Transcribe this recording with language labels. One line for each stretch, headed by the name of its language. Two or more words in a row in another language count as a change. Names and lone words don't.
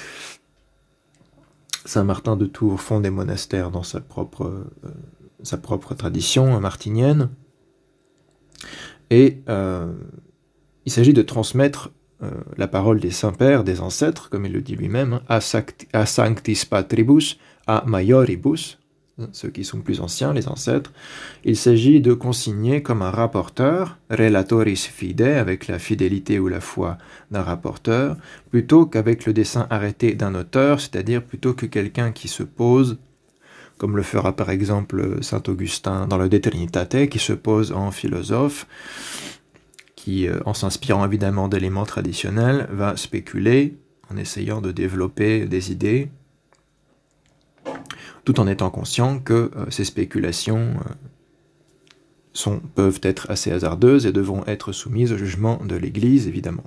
French: Saint Martin de Tours fonde des monastères dans sa propre tradition martinienne. Et il s'agit de transmettre la parole des saints-pères, des ancêtres, comme il le dit lui-même,
Latin: a sanctis patribus, a maioribus,
French: ceux qui sont plus anciens, les ancêtres. Il s'agit de consigner comme un rapporteur,
Latin: relatoris fide,
French: avec la fidélité ou la foi d'un rapporteur, plutôt qu'avec le dessein arrêté d'un auteur, c'est-à-dire plutôt que quelqu'un qui se pose, comme le fera par exemple saint Augustin dans le De Trinitate, qui se pose en philosophe, qui, en s'inspirant évidemment d'éléments traditionnels, va spéculer en essayant de développer des idées, tout en étant conscient que ces spéculations peuvent être assez hasardeuses et devront être soumises au jugement de l'Église, évidemment.